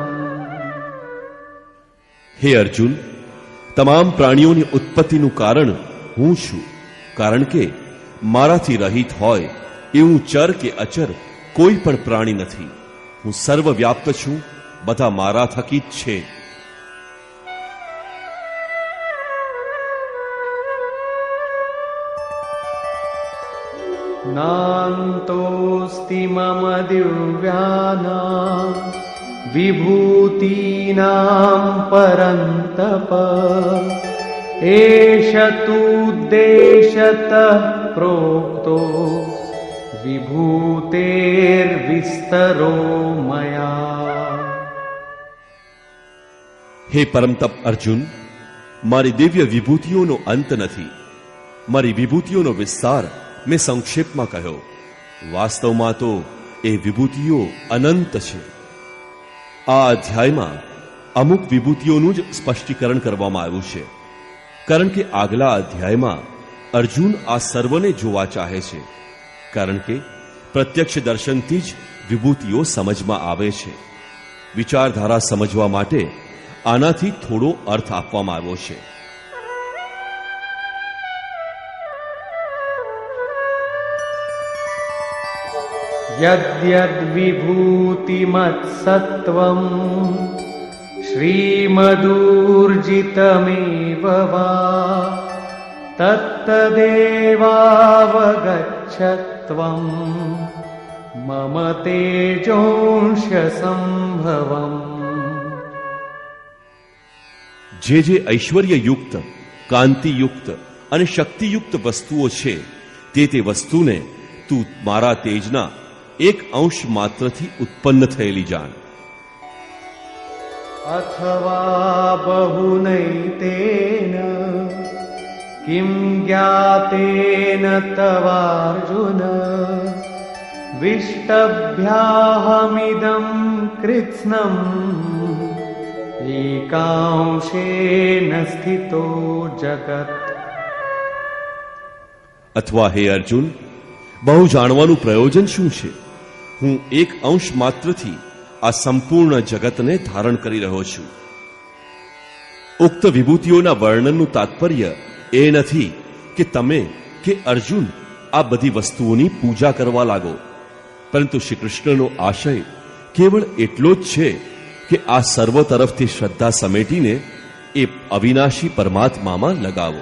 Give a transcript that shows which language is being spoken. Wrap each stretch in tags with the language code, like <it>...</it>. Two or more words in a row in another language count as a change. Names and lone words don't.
<gu>હે અર્જુન, તમામ પ્રાણીઓની ઉત્પત્તિનું કારણ હું છું, કારણ કે મારાથી રહિત હોય એવું ચર કે અચર કોઈ પણ પ્રાણી નથી. હું સર્વવ્યાપ્ત છું, બધા મારા થકી જ છે.</gu> <sa>नान्तोऽस्ति मम दिव्यानां विभूतीनां परन्तप एष तूद्देशतः प्रोक्तो विभूतेर्विस्तरो मया.</sa> <gu>હે પરમતપ અર્જુન, મારી દિવ્ય વિભૂતિઓનો અંત નથી. મારી વિભૂતિઓનો વિસ્તાર મેં સંક્ષેપમાં કહ્યો. વાસ્તવમાં તો એ વિભૂતિઓ અનંત છે. આ અધ્યાયમાં અમુક વિભૂતિઓનું જ સ્પષ્ટીકરણ કરવામાં આવ્યું છે, કારણ કે આગલા અધ્યાયમાં અર્જુન આ સર્વને જોવા ચાહે છે, કારણ કે પ્રત્યક્ષ દર્શનથી જ વિભૂતિઓ સમજમાં આવે છે. વિચારધારા સમજવા માટે આનાથી થોડો અર્થ આપવામાં આવ્યો છે.</gu> <sa>यद्यद् विभूतिमत्सत्त्वं श्रीमदूर्जितमेव वा तत्तदेवावगच्छत्वं मम तेजोंश संभवम्.</sa> <gu>જે જે ઐશ્વર્યયુક્ત, કાંતિયુક્ત અને શક્તિયુક્ત વસ્તુઓ છે તે વસ્તુને તું મારા તેજના એક અંશ માત્રથી ઉત્પન્ન થયેલી જાણ.</gu> <sa>अथवा बहुनैतेन किं ज्ञातेन तवार्जुन विष्टभ्याहमिदं कृत्स्नम् एकांशेन स्थितो जगत्.</sa> <gu>અથવા હે અર્જુન, બહુ જાણવાનું પ્રયોજન શું છે? હું એક અંશ માત્રથી આ સંપૂર્ણ જગતને ધારણ કરી રહ્યો છું. ઉક્ત વિભૂતિઓના વર્ણનનું તાત્પર્ય એ નથી કે તમે કે અર્જુન આ બધી વસ્તુઓની પૂજા કરવા લાગો, પરંતુ શ્રી કૃષ્ણનો આશય કેવળ એટલો જ છે કે આ સર્વ તરફથી શ્રદ્ધા સમેટીને એ અવિનાશી પરમાત્મામાં લગાવો.</gu>